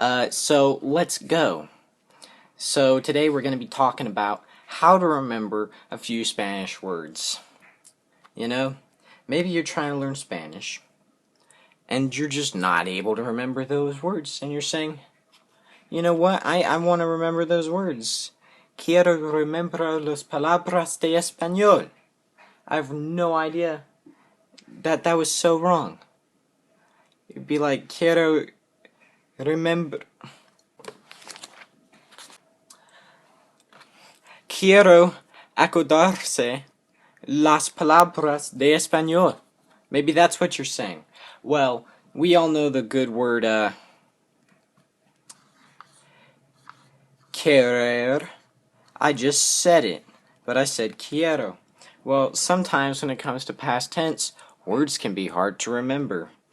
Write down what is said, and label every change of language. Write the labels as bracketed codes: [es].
[en] So let's go. So today we're going to be talking about how to remember a few Spanish words. You know, maybe you're trying to learn Spanish, and you're just not able to remember those words, and you're saying, you know what, I want to remember those words. [es] Quiero [en] remember [es] las palabras de español. [en] I have no idea. That was so wrong. It'd be like, [es] quiero [en] remember... [es] Quiero acordarse las palabras de español. [en] Maybe that's what you're saying. Well, we all know the good word, querer. I just said it, but I said quiero. Well, sometimes when it comes to past tense, words can be hard to remember.